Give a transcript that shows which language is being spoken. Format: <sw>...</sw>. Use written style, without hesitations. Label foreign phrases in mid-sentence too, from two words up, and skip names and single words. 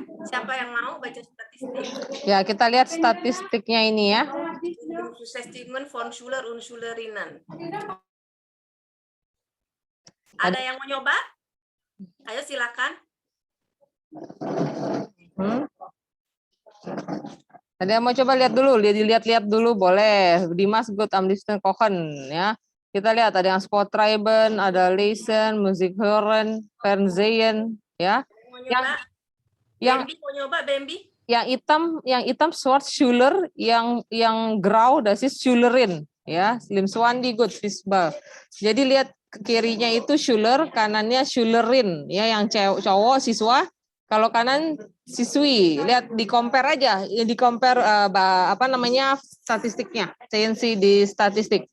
<id>Siapa yang mau baca statistik? Ya, kita lihat statistiknya ini ya.</id> <de>Beschäftigung von Schüler und Schülerinnen.</de> <id>Ada yang mau nyoba? Ayo silakan. Ada yang mau coba lihat dulu, lihat dulu boleh. Dimas good</id> <de>am liebsten kochen</de> <id>ya. Kita lihat ada yang Sporttreiben, ada Lesen, Musik hören, Fernsehen ya. Mau nyoba? Bambi mau nyoba Bambi? Yang hitam Schüler, yang grau</id> <de>das ist Schülerin</de> <id>ya. Slim Swandi good Fußball. Jadi lihat ke kirinya itu Schüler, kanannya Schülerin ya, yang cowok siswa. Kalau kanan siswi, lihat di compare aja, di compare statistiknya, CNC di statistik.</id>